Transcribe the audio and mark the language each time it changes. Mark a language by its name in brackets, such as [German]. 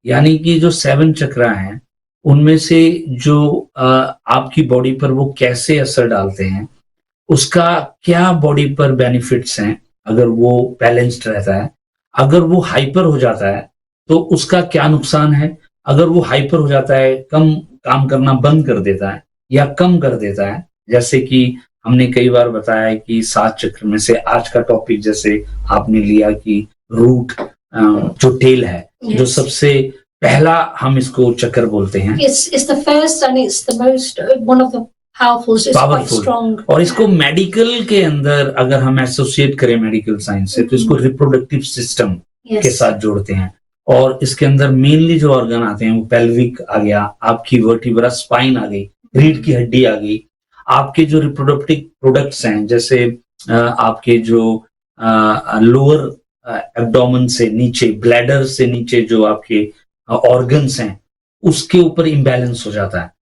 [Hindi] यानी कि जो 7 चक्रा हैं उनमें से जो आपकी बॉडी पर वो कैसे असर डालते हैं, उसका क्या बॉडी पर बेनिफिट्स हैं अगर वो बैलेंस्ड रहता है, अगर वो हाइपर हो जाता है तो उसका क्या नुकसान है, अगर वो हाइपर हो जाता है, कम काम करना बंद कर देता है या कम कर देता है, जैसे कि हमने कई बार बताया कि 7 चक्र में से आज का टॉपिक जैसे आपने लिया कि रूट जो टेल है, जो सबसे पहला हम इसको चक्र बोलते हैं। [English] It's the first and it's the most one of the powerful. It's quite strong. [Hindi] और इसको मेडिकल के अंदर अगर हम एसोसिएट करें मेडिकल साइंस से तो इसको रिप्रोडक्टिव सिस्टम के साथ जोड़ते हैं। और इसके अंदर मेनली जो ऑर्गन आते हैं वो पेल्विक आ गया, आपकी वर्टिब्रा स्पाइन आ गई, रीढ़ की हड्डी आ गई, आपके जो रिप्रोडक्टिव प्रोडक्ट्स हैं जैसे आपके जो लोअर एब्डोमेन से नीचे, ब्लैडर से नीचे जो आपके ऑर्गन्स हैं उसके ऊपर इम्बैलेंस हो जाता है।